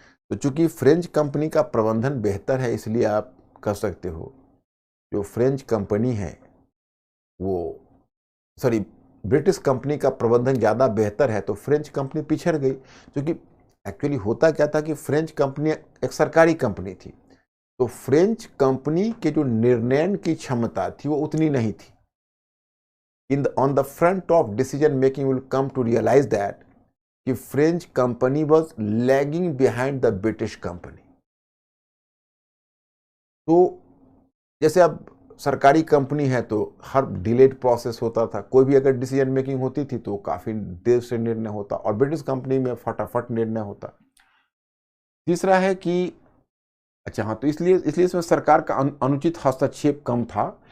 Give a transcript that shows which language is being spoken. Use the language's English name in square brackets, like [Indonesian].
[Hindi] तो चूंकि French company का प्रबंधन बेहतर है, इसलिए आप कह सकते हो जो फ्रेंच कंपनी है वो, सॉरी, ब्रिटिश कंपनी का प्रबंधन ज्यादा बेहतर है तो फ्रेंच कंपनी पिछड़ गई। क्योंकि एक्चुअली होता क्या था कि फ्रेंच कंपनी एक सरकारी कंपनी थी, तो फ्रेंच कंपनी के जो निर्णय की क्षमता थी वो उतनी नहीं थी। [English] on the front of decision making will come to realize that [Hindi] कि French company [English] was lagging behind the British company. [Hindi] तो जैसे अब सरकारी कंपनी है तो हर डिलेड प्रोसेस होता था, कोई भी अगर डिसीजन मेकिंग होती थी तो काफी देर से निर्णय होता, और ब्रिटिश कंपनी में फटाफट निर्णय होता। तीसरा है कि अच्छा हाँ, तो इसलिए इसमें सरकार का अनुचित हस्तक्षेप कम था